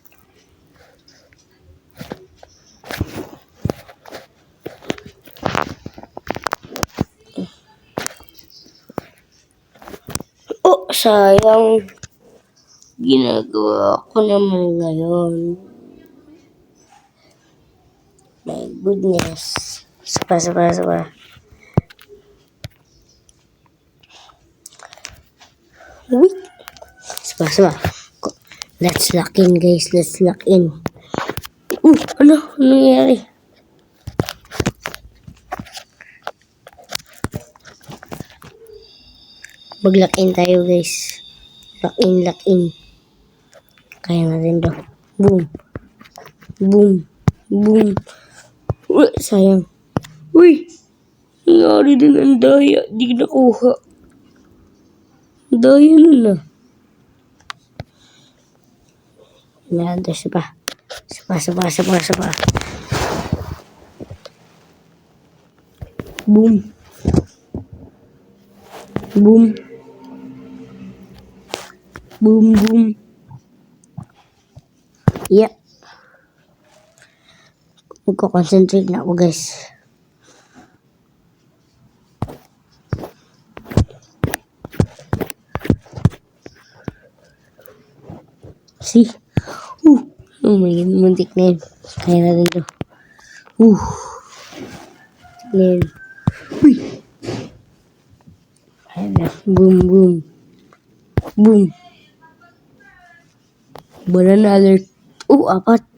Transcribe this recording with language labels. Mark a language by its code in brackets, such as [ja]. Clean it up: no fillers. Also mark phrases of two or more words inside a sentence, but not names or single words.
[tl] Oh, sayang. Ginagawa ko naman ngayon. [en] My goodness. [tl] Sapa. Wait. [en] Sapa. Let's lock in, guys. Let's lock in. [tl] Ano? Ano nangyari? Mag- [en] lock in [tl] tayo, guys. [en] Lock in. [tl] Kaya natin to. Boom. Uy, sayang. Uy! Nangyari din ang daya. Di nakuha. Daya nun na. Meron to sapa. [en] Boom. Yep. [tl] Magko-concentrate na ako, guys. [en] See? Oh my God, [tl] muntik na yun. Kaya natin to. Then, ayan na. Boom. [en] Banana alert. 4.